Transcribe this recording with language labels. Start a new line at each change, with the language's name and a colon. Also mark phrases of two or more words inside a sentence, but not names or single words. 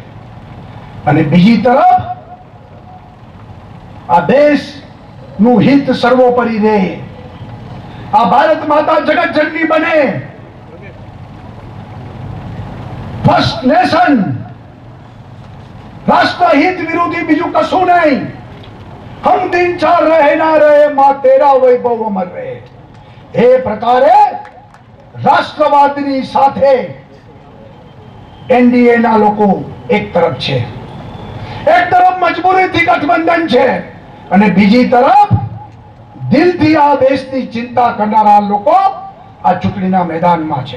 Gujarati: અને બીજી તરફ આ દેશનું હિત સર્વોપરી રહે, આ ભારત માતા જગત જનની બને,
English: first nation,
Gujarati: રાષ્ટ્રહિત વિરોધી બીજું કશું નહીં.
Hindi: हम दिन चार रहे ना रहे, मां तेरा वैभव अमर रहे.
Gujarati: એ પ્રકારે રાષ્ટ્રવાદની સાથે એનડીએ ના લોકો એક તરફ છે, એક તરફ મજબૂરીથી ગઠબંધન છે અને બીજી તરફ દિલથી આ દેશની ચિંતા કરનારા લોકો આ ચૂંટણીના મેદાનમાં છે.